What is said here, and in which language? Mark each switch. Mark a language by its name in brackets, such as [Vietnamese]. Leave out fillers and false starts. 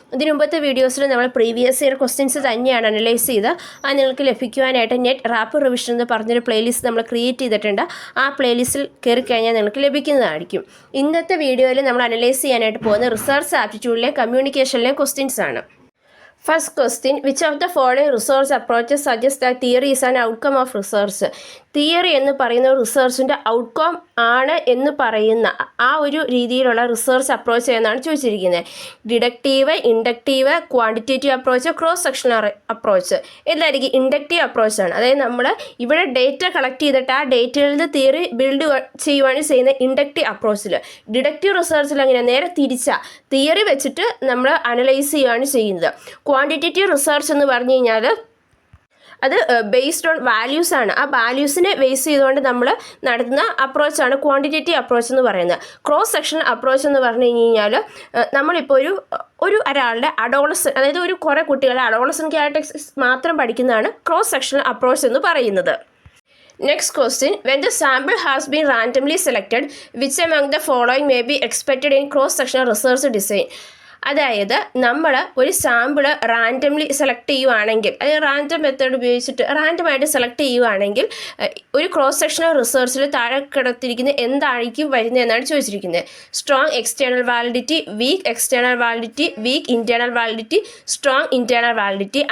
[Malayalam] ഇതിനു മുമ്പത്തെ വീഡിയോസിൽ നമ്മൾ പ്രീവിയസ് ഇയർ ക്വസ്റ്റ്യൻസ് തന്നെയാണ് അനലൈസ് ചെയ്ത് അത് നിങ്ങൾക്ക് ലഭിക്കുവാനായിട്ട് നെറ്റ് റാപ്പ് റിവിഷൻ എന്ന് പറഞ്ഞൊരു പ്ലേലിസ്റ്റ് നമ്മൾ ക്രിയേറ്റ് ചെയ്തിട്ടുണ്ട്. ആ പ്ലേലിസ്റ്റിൽ കയറി കഴിഞ്ഞാൽ നിങ്ങൾക്ക് ലഭിക്കുന്നതായിരിക്കും. ഇന്നത്തെ വീഡിയോയിൽ നമ്മൾ അനലൈസ് ചെയ്യാനായിട്ട് പോകുന്നത് റിസർച്ച് ആപ്റ്റിറ്റ്യൂഡിലെയും കമ്മ്യൂണിക്കേഷനിലെയും ക്വസ്റ്റ്യൻസ് ആണ്. [English] First question, which of the following research approaches suggests that theory is an outcome of research? [Malayalam] Theory എന്ന് പറയുന്ന റിസർച്ചിൻ്റെ ഔട്ട്കം ആണ് എന്ന് പറയുന്ന ആ ഒരു രീതിയിലുള്ള റിസർച്ച് അപ്രോച്ച് എന്നാണ് ചോദിച്ചിരിക്കുന്നത്. Deductive, inductive, quantitative approach, cross sectional approach. എന്തായിരിക്കും? ഇൻഡക്റ്റീവ് അപ്രോച്ചാണ്. അതായത് നമ്മൾ ഇവിടെ ഡേറ്റ കളക്ട് ചെയ്തിട്ട് ആ ഡേറ്റയിൽ നിന്ന് തിയറി ബിൽഡ് ചെയ്യുവാണ് ചെയ്യുന്നത് ഇൻഡക്റ്റീവ് അപ്രോച്ചിൽ. ഡിഡക്റ്റീവ് റിസർച്ചിൽ അങ്ങനെ നേരെ തിരിച്ചാൽ തിയറി വെച്ചിട്ട് നമ്മൾ അനലൈസ് ചെയ്യുകയാണ് ചെയ്യുന്നത്. ക്വാണ്ടിറ്റേറ്റീവ് റിസർച്ച് എന്ന് പറഞ്ഞു കഴിഞ്ഞാൽ അത് [English] based on values [Malayalam] ആണ്. ആ വാല്യൂസിനെ ബേസ് ചെയ്തുകൊണ്ട് നമ്മൾ നടത്തുന്ന അപ്രോച്ചാണ് ക്വാണ്ടിറ്റേറ്റീവ് അപ്രോച്ച് എന്ന് പറയുന്നത്. ക്രോസ് സെക്ഷണൽ അപ്രോച്ച് എന്ന് പറഞ്ഞു കഴിഞ്ഞാൽ നമ്മളിപ്പോൾ ഒരാളുടെ അഡോളസൻ, അതായത് കുറേ കുട്ടികളുടെ അഡോളസൻ ക്യാരക്ടറിസ്റ്റിക്സ് മാത്രം പഠിക്കുന്നതാണ് ക്രോസ് സെക്ഷണൽ അപ്രോച്ച് എന്ന് പറയുന്നത്. [English] Next question, when the sample has been randomly selected, which among the following may be expected in cross-sectional research design? [Malayalam] അതായത് നമ്മൾ ഒരു സാമ്പിൾ റാൻഡംലി സെലക്ട് ചെയ്യുവാണെങ്കിൽ, അതായത് റാൻഡം മെത്തേഡ് ഉപയോഗിച്ചിട്ട് റാൻഡമായിട്ട് സെലക്ട് ചെയ്യുവാണെങ്കിൽ ഒരു ക്രോസ് സെക്ഷണൽ റിസർച്ചിൽ താഴെ കിടത്തിരിക്കുന്ന എന്തായിരിക്കും വരുന്നത് എന്നാണ് ചോദിച്ചിരിക്കുന്നത്. [English] Strong external validity, weak external validity, weak internal validity, strong internal validity.